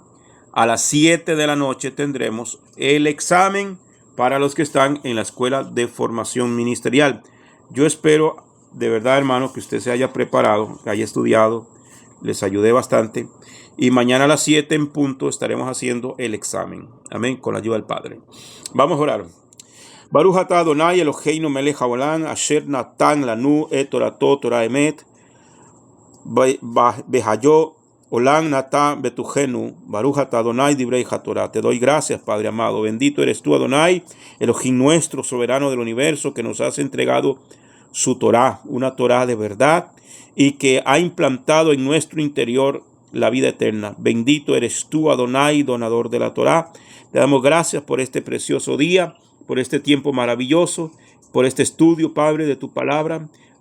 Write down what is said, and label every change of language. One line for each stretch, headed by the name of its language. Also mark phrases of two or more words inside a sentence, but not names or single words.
Spanish: A las 7 de la noche tendremos el examen para los que están en la escuela de formación ministerial. Yo espero de verdad, hermano, que usted se haya preparado, que haya estudiado, les ayudé bastante. Y mañana a las 7 en punto estaremos haciendo el examen. Amén, con la ayuda del Padre. Vamos a orar.
Hebrew: ברוך אתה אדני אלהינו מלך העולם אשר נתן לנו את תורתו תורת אמת וחיי עולם נטע בתוכנו ברוך אתה אדני דברי התורה.
Spanish: Te doy gracias, Padre amado. Bendito eres tú, Adonai, Elohim nuestro, soberano del universo, que nos has entregado su Torah, una Torah de verdad, y que ha implantado en nuestro interior la vida eterna. Bendito eres tú, Adonai, donador de la Torah. Te damos gracias por este precioso día, por este tiempo maravilloso, por este estudio, Padre, de tu palabra.